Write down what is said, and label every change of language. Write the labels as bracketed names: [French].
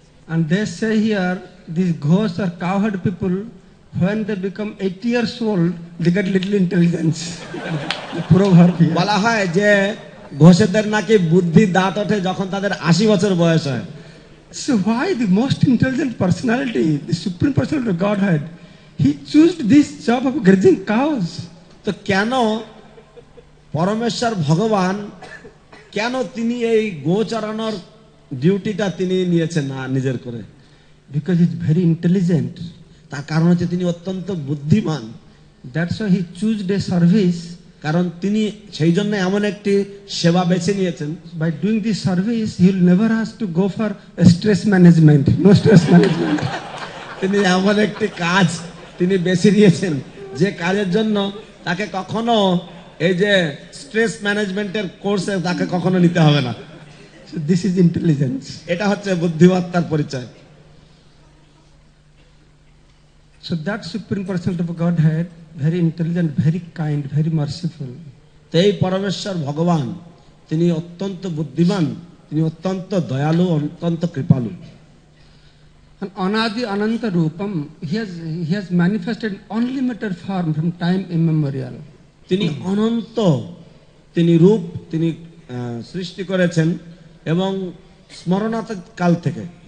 [English] And they say here, these Ghosh or cowherd people, when they become 80 years old, they get little intelligence. The proverb here. [Bangla] বলা হয় যে ঘোষেদের নাকি বুদ্ধি দাঁত ওঠে যখন তাদের 80 বছর বয়স হয়। [English] So why the most intelligent personality, the supreme personality of Godhead, he chose this job of grazing cows? [Bangla] তো কেন পরমেশ্বর ভগবান, কেন তিনি এই গো চড়ানোর ডিউটিটা তিনি নিয়েছেন না নিজের করে? [English] Because he's very intelligent. [Bangla] তার কারণ হচ্ছে তিনি অত্যন্ত বুদ্ধিমান। [English] That's why he chose a service. [Bangla] কারণ তিনি সেই জন্য এমন একটি সেবা বেছে নিয়েছেন। [English] By doing this service, he'll never have to go for stress management. No stress management. [Bangla] তিনি এমন একটি কাজ তিনি বেছে নিয়েছেন যে কাজের জন্য তাকে কখনো এই যে স্ট্রেস ম্যানেজমেন্টের কোর্সে তাকে কখনো নিতে হবে না। [English] So this is intelligence. [Bangla] এটা হচ্ছে বুদ্ধিমত্তার পরিচয়। [English] So that supreme personality of Godhead, very intelligent, very kind, very merciful. [Bangla] তো এই পরমেশ্বর ভগবান তিনি অত্যন্ত বুদ্ধিমান, তিনি অত্যন্ত দয়ালু, অত্যন্ত কৃপালু। [English] And Anadi Ananta Rupam, he has manifested unlimited form from time immemorial. [Bangla] তিনি অনন্ত তিনি রূপ তিনি সৃষ্টি করেছেন এবং স্মরণাতীত কাল থেকে।